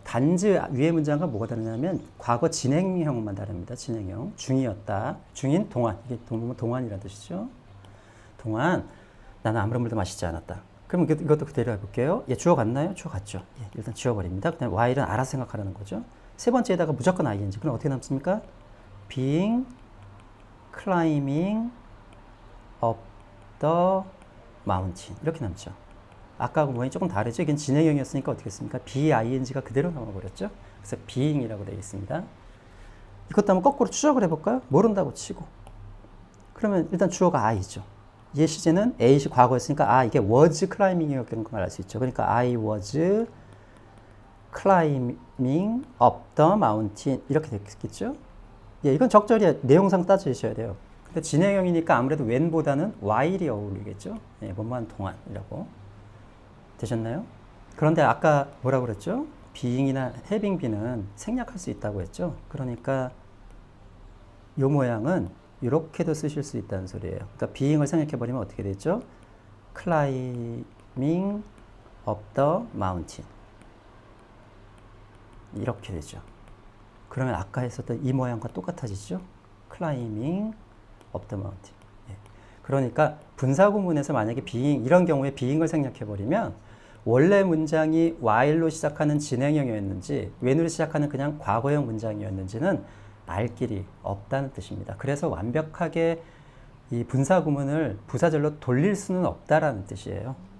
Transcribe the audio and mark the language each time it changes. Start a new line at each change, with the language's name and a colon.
Korean: 단지 위의 문장과 뭐가 다르냐면 과거 진행형만 다릅니다. 진행형. 중이었다. 중인 동안. 이게 동안이라는 뜻이죠. 동안 나는 아무런 물도 마시지 않았다. 그럼 이것도 그대로 해볼게요. 주어 같나요? 주어 같죠. 일단 지워버립니다. 그다음에 while은 알아서 생각하라는 거죠. 세 번째에다가 무조건 ing. 그럼 어떻게 남습니까?
English: being, climbing up the mountain.
Korean: 이렇게 남죠. 아까하고 모양이 조금 다르죠? 이건 진행형이었으니까 어떻게 했습니까? being가 그대로 나와버렸죠? 그래서 being이라고 되어 있습니다. 이것도 한번 거꾸로 추적을 해볼까요? 모른다고 치고. 그러면 일단 주어가 I죠. 얘 시제는 A시 과거였으니까 이게
English: was climbing
Korean: 이었던 걸 알 수 있죠. 그러니까
English: I was climbing up the mountain
Korean: 이렇게 됐겠죠. 이건 적절히 내용상 따지셔야 돼요. 근데 진행형이니까 아무래도 when보다는 while이 어울리겠죠. 뭐뭐한 동안이라고. 되셨나요? 그런데 아까 뭐라고 그랬죠? being이나 having be는 생략할 수 있다고 했죠. 그러니까 이 모양은 이렇게도 쓰실 수 있다는 소리예요. 그러니까 being을 생략해버리면 어떻게 되죠?
English: climbing up the mountain
Korean: 이렇게 되죠. 그러면 아까 했었던 이 모양과 똑같아지죠?
English: climbing up the mountain.
Korean: 그러니까 분사구문에서 만약에 being, 이런 경우에 being을 생략해버리면 원래 문장이 while로 시작하는 진행형이었는지 when으로 시작하는 그냥 과거형 문장이었는지는 알 길이 없다는 뜻입니다. 그래서 완벽하게 이 분사구문을 부사절로 돌릴 수는 없다라는 뜻이에요.